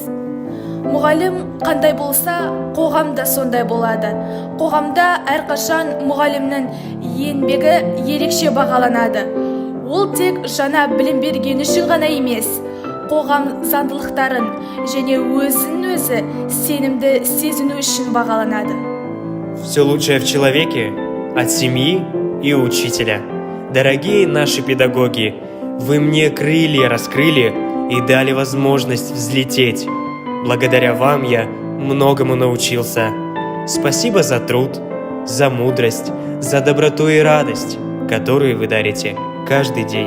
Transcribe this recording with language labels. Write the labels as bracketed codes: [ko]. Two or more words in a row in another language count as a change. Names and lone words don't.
[kk] Мұғалім қандай болса, қоғамда сондай болады. Қоғамда әрқашан мұғалімнің еңбегі ерекше бағаланады. Ол тек жаңа білім берген үшін ғана емес, қоғам заңдылықтарын және өзін-өзі сенімді сезіну үшін бағаланады. [ru] Все лучшее в человеке от семьи и учителя. Дорогие наши педагоги, вы мне крылья раскрыли и дали возможность взлететь. Благодаря вам я многому научился. Спасибо за труд, за мудрость, за доброту и радость, которую вы дарите каждый день.